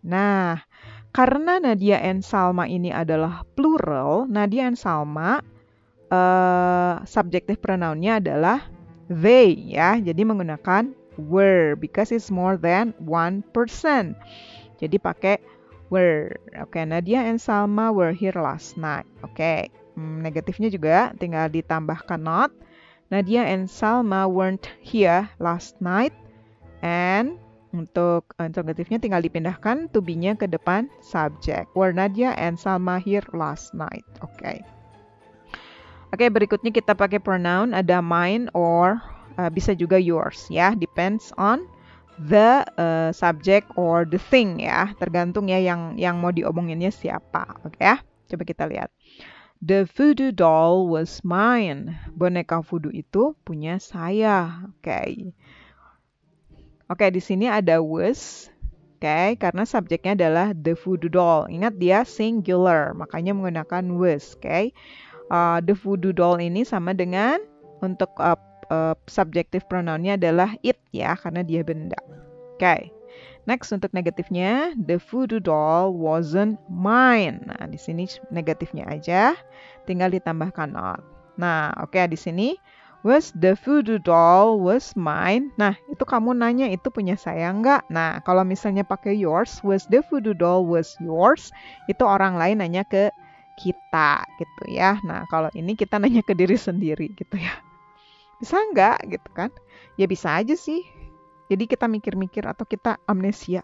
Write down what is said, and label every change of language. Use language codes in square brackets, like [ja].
[id] Nah, karena Nadia and Salma ini adalah plural, Nadia and Salma subjective pronoun-nya adalah they ya. Jadi menggunakan [en] were because it's more than one person. [id] Jadi pakai [en] were. Oke, Nadia and Salma were here last night. [id] Oke. Negatifnya juga tinggal ditambahkan not. [en] Nadia and Salma weren't here last night. [id] And untuk interrogatifnya tinggal dipindahkan to be-nya ke depan subject. [en] Were Nadia and Salma here last night. [id] Oke, berikutnya kita pakai pronoun, ada mine or bisa juga yours ya, [en] depends on the subject or the thing [id] ya, tergantung ya yang mau diomonginnya siapa. Oke ya, coba kita lihat. [en] The voodoo doll was mine. [id] Boneka voodoo itu punya saya. Oke, di sini ada was. Karena subjeknya adalah the voodoo doll. Ingat dia singular, makanya menggunakan was. The voodoo doll ini sama dengan untuk subjective pronounnya adalah it ya, karena dia benda. Next untuk negatifnya, [en] the voodoo doll wasn't mine. [id] Nah, di sini negatifnya aja, tinggal ditambahkan not. Nah, di sini [en] was the voodoo doll was mine. [id] Nah, itu kamu nanya itu punya saya nggak? Nah, kalau misalnya pakai yours, [en] was the voodoo doll was yours, [id] itu orang lain nanya ke kita gitu ya. Nah, kalau ini kita nanya ke diri sendiri gitu ya. Bisa nggak gitu kan? Ya bisa aja sih. Jadi kita mikir-mikir atau kita amnesia.